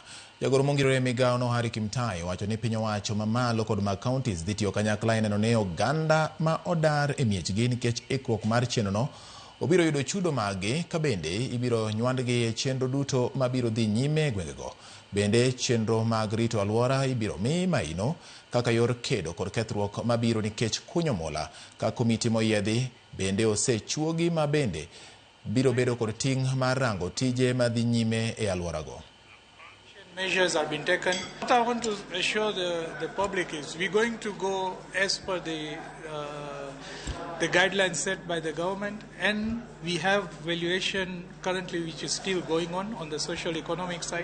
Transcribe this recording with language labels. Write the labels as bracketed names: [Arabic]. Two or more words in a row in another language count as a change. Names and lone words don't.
[Luo (Kenya and Tanzania)] Jagoro mongirore e migawono Harry Kimtai wacho ni piny owacho mamalo kod mag counties dhi tiyo kanyakla e neno ni oganda ma odar e miechgi nikech ikruok mar chenrono obiro yudo chudo maggi, ka bende ibiro nywandgi e chenro duto mabiro dhi nyime e gwengego. Bende chenro mag rito alwora ibiro mi maino kaka yor kedo kod kethruok mabiro nikech kunyo mula, ka komiti moyiedhi bende osechuogi ma bende biro bedo kod ting' mar rango tije madhi nyime e alworago. [English] Measures have been taken. What I want to assure the public is we're going to go as per the guidelines set by the government, and we have valuation currently which is still going on the social economic side.